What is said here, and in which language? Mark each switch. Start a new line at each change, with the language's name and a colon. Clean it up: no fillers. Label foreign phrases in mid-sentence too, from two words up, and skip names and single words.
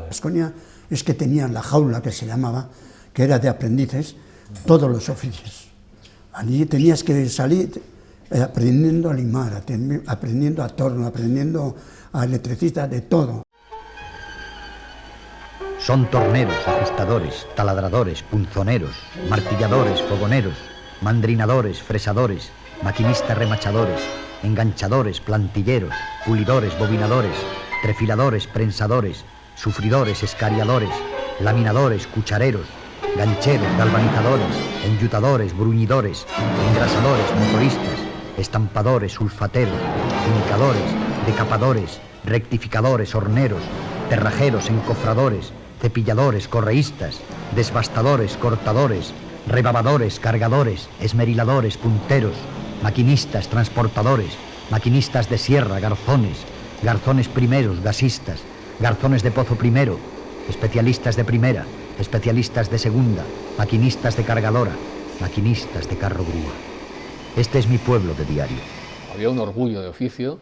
Spanish: Baskonia es que tenían la jaula que se llamaba, que era de aprendices, todos los oficios. Allí tenías que salir aprendiendo a limar, aprendiendo a torno, aprendiendo a electricista, de todo. Son torneros, ajustadores, taladradores, punzoneros, martilladores, fogoneros, mandrinadores, fresadores, maquinistas remachadores, enganchadores, plantilleros, pulidores, bobinadores, trefiladores, prensadores, sufridores, escariadores, laminadores, cuchareros, gancheros, galvanizadores, enyutadores, bruñidores, engrasadores, motoristas, estampadores, sulfateros, finicadores, decapadores, rectificadores, horneros, terrajeros, encofradores, cepilladores, correístas, desbastadores, cortadores, rebabadores, cargadores, esmeriladores, punteros, maquinistas, transportadores, maquinistas de sierra, garzones, garzones primeros, gasistas, garzones de pozo primero, especialistas de primera, especialistas de segunda, maquinistas de cargadora, maquinistas de carro grúa. Este es mi pueblo de diario. Había un orgullo de oficio.